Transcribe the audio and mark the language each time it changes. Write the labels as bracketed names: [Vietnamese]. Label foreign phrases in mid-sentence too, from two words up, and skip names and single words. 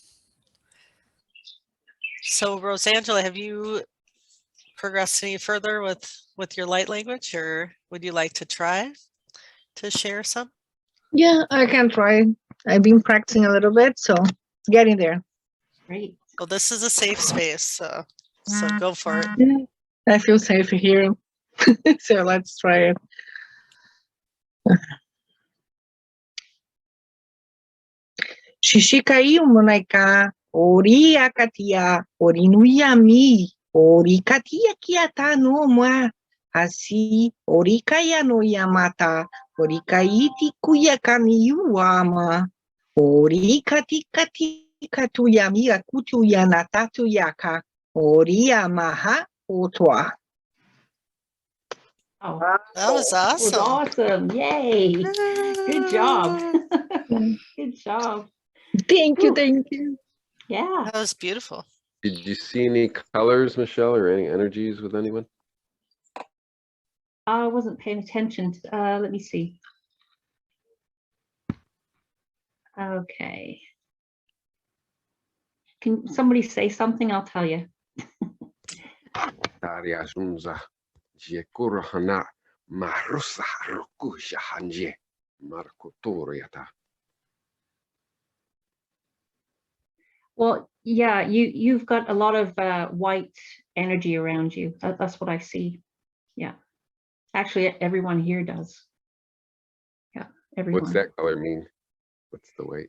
[English] So, Rosangela, have you progressed any further with your light language, or would you like to try to share some? Yeah, I can try. I've been practicing a little bit, so getting there. Great. Well, this is a safe space, so go for it. Yeah, I feel safe here. So let's try it. Shishikai umonaika, ori akatia, ori nuyami, ori katia kiata no ma, hasi, ori kaya no yamata, ori kaiti kuyakani yuama, ori kati katuyami akutu yanatatu yaka, ori yamaha otwa. Oh, That was that was awesome. awesome. Yay. Good job. Good job. Thank you, Ooh. thank you. Yeah. That was beautiful. Did you see any colors, Michelle, or any energies with anyone? I wasn't paying attention. Let me see. Okay. Can somebody say something? I'll tell you. Taria zunza. Jekurahana. Marusa rukusha hanje. Markotoriata. Well, yeah, you've got a lot of white energy around you. That's what I see. Yeah. Actually, everyone here does. Yeah, everyone. What's that color mean? What's the weight?